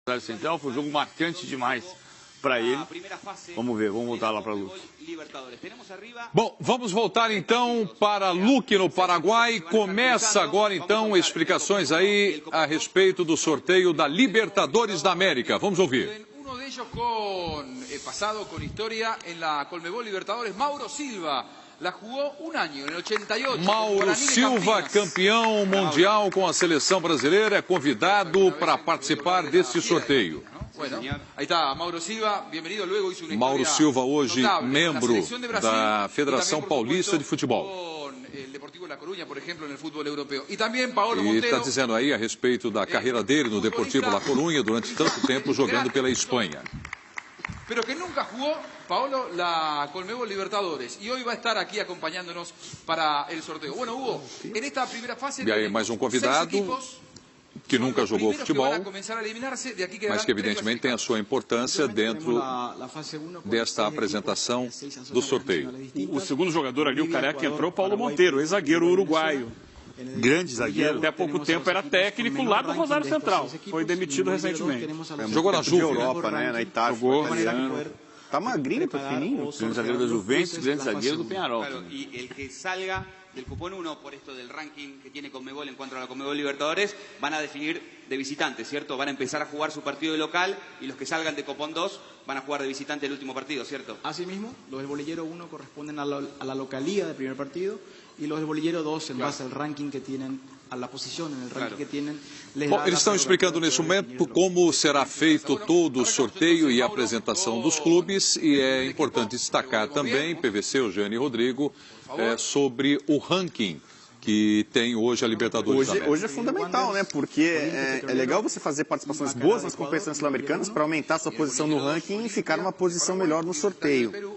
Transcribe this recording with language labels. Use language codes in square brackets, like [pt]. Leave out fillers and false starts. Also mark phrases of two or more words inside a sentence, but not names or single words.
[pt] Central, foi um jogo marcante demais para ele. Vamos ver, vamos voltar lá para Luque. Bom, vamos voltar então para Luque, no Paraguai. Começa agora então explicações aí a respeito do sorteio da Libertadores da América. Vamos ouvir. [es] Uno de ellos con pasado, con historia en la Conmebol Libertadores, Mauro Silva. La jugó un año, en el 88. [pt] Mauro Silva, campeão mundial com a seleção brasileira, é convidado para participar desse sorteio. [es] Bueno, ahí está Mauro Silva, bienvenido. Luego hizo una [pt] Mauro Silva, hoje [es] notable, [pt] membro da Federação Paulista de Futebol. [es] El Deportivo La Coruña, por ejemplo, en el fútbol europeo. [pt] E também Paulo E Monteiro. está dizendo aí a respeito da carreira dele no Deportivo La Coruña durante tanto tempo jogando pela Espanha. [es] Pero que nunca jugó, Paolo, la Conmebol Libertadores. Y hoy va a estar aquí acompañándonos para el sorteo. Bueno, Hugo, en esta primera fase... [pt] E aí mais um convidado que nunca jogou futebol, mas que evidentemente tem a sua importância dentro desta apresentação do sorteio. O segundo jogador ali, o careca que entrou, Paulo Monteiro, ex-zagueiro uruguaio. Grande zagueiro. Até pouco tempo era técnico lá do Rosário Central. Foi demitido recentemente. Jogou na Juve, Europa, né? Na Itália. Jogou. Tá magrinho, tá fininho. Grande zagueiro da Juventus, grande zagueiro do Peñarol. [es] Y el que salga del cupón 1 por esto del ranking que tiene Conmebol en cuanto a la Conmebol Libertadores, van a definir de visitante, ¿cierto? Van a empezar a jugar su partido de local y los que salgan de cupón 2 van a jugar de visitante el último partido, ¿cierto? Asimismo, los del bolillero 1 corresponden a la localía del primer partido y los del bolillero 2 en base al ranking que tienen, a la posición en el ranking que tienen. [pt] Bom, eles estão explicando nesse momento como será feito todo o sorteio e a apresentação dos clubes, e é importante destacar também, PVC, Eugênio e Rodrigo, sobre o ranking que tem hoje a Libertadores da América. Hoje é fundamental, né? Porque é legal você fazer participações boas nas competições sul-americanas para aumentar sua posição no ranking e ficar numa posição melhor no sorteio.